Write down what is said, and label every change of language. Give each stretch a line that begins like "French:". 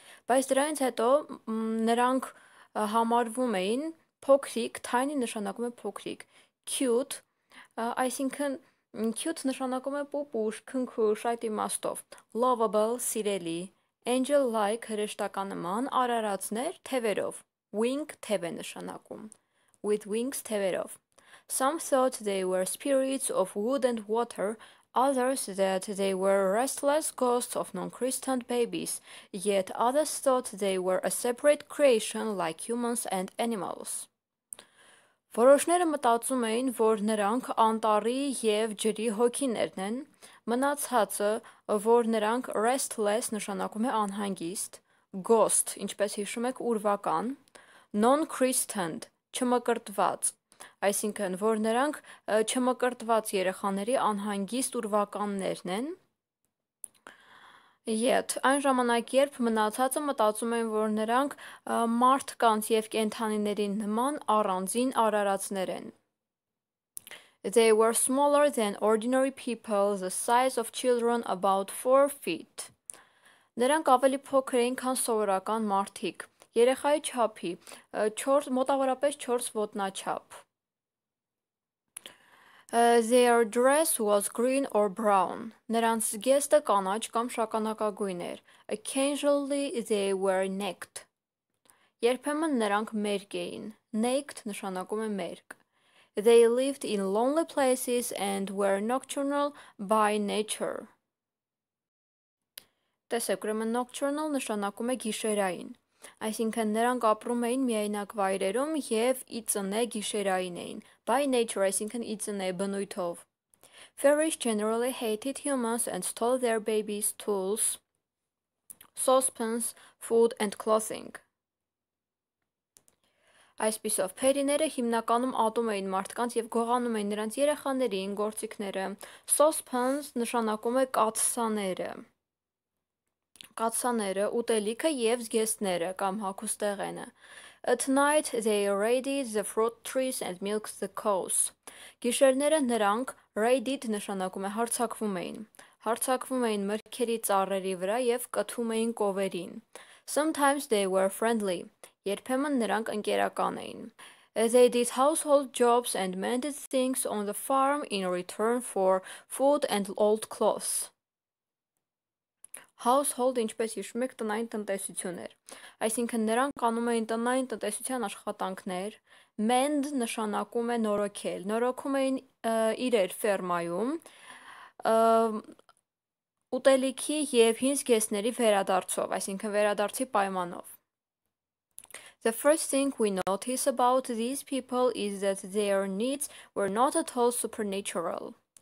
Armenian: Բայց դրանից հետո նրանք համարվում էին փոքրիկ, tiny նշանակում է փոքրիկ, cute, այսինքն cute նշանակում է պուպուշ, քնքուշ այդ իմաստով, lovable, սիրելի, angel-like հրեշտական նման, արարածներ թևերով, wing թև է նշանակում,
English: with wings
Armenian: թևերով.
English: Some thought they were spirits of wood and water, others that they were restless ghosts of non-Christian babies, yet others thought they were a separate creation like humans and animals.
Armenian: Որոշները մտածում էին, որ նրանք անտառի և ջրի հոգիներն են, մնացածը, որ նրանք restless նշանակում է անհանգիստ, ghost, ինչպես հիշում եք, ուրվական, non-Christian, չմկրտված, այսինքն, որ նրանք չմկրտված երեխաների անհանգիստ ուրվականներն են, Yet, այն ժամանակ, երբ մնացածը մտածում են, որ նրանք մարդկանց և կենդանիների նման առանձին արարածներ են.
English: They were smaller than ordinary people, the size of children about 4 feet.
Armenian: Նրանք ավելի փոքր էին, քան սովորական մարդիկ, երեխայի չափի, մոտավորապես 4 ոտնաչափ.
English: Their dress was green or brown.
Armenian: Նրանց զգեստը կանաչ կամ շագանակագույն էր.
English: Occasionally they were naked.
Armenian: Երբեմն նրանք մերկ էին. Naked նշանակում է մերկ.
English: They lived in lonely places and were nocturnal by nature.
Armenian: Տեսեք, ուրեմն nocturnal նշանակում է գիշերային. Այսինքն նրանք ապրում էին միայնակ վայրերում և ի ծնե գիշերային էին.
English: By nature,
Armenian: այսինքն ի ծնե բնույթով.
English: Fairies generally hated humans and stole their babies' tools, saucepans, food and clothing.
Armenian: Այսպիսով, փերիները հիմնականում ատում էին մարդկանց և գողանում էին նրանց երեխաներին, գործիքները. Saucepans նշանակում է կաթսաները, ուտելիքը և զգեստները կամ հագուստեղենը.
English: At night they raided the fruit trees and milked the cows.
Armenian: Գիշերները նրանք raided նշանակում է հարձակվում էին մրգերի ծառերի վրա և կթում էին կովերին.
English: Sometimes they were friendly.
Armenian: Երբեմն նրանք ընկերական էին.
English: They did household jobs and mended things on the farm in return for food and old clothes.
Armenian: Household, ինչպես հիշում եք, տնային տնտեսություն էր. Այսինքն նրանք անում էին տնային տնտեսության աշխատանքներ, mend նշանակում է նորոգել, նորոգում էին իրեր ֆերմայում, ուտելիքի և հին զգեստների վերադարձով, այսինքն վերադարձի պայմանով.
English: The first thing we notice about these people is that their needs were not at all supernatural.